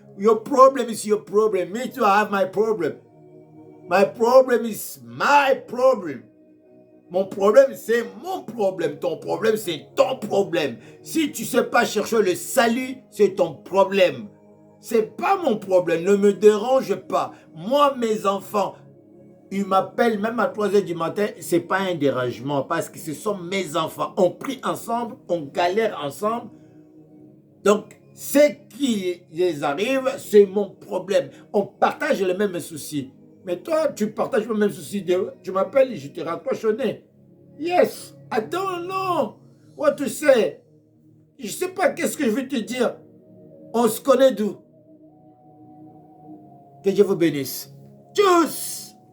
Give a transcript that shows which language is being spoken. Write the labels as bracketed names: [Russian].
[English] Your problem is your problem. Me too, I have my problem. My problem is my problem. [French] Mon problème, c'est mon problème. Ton problème, c'est ton problème. Si tu ne sais pas chercher le salut, c'est ton problème. C'est pas mon problème, ne me dérange pas. Moi, mes enfants, ils m'appellent même à 3h du matin, c'est pas un dérangement parce que ce sont mes enfants. On prie ensemble, on galère ensemble. Donc, ce qui les arrive, c'est mon problème. On partage les mêmes soucis. Mais toi, tu partages les mêmes soucis. Tu m'appelles et je te raccroche au nez. [English] Yes, I don't know what to say. [French] Je sais pas qu'est-ce que je vais te dire. On se connaît d'où? Que Dieu vous bénisse. Tchuss!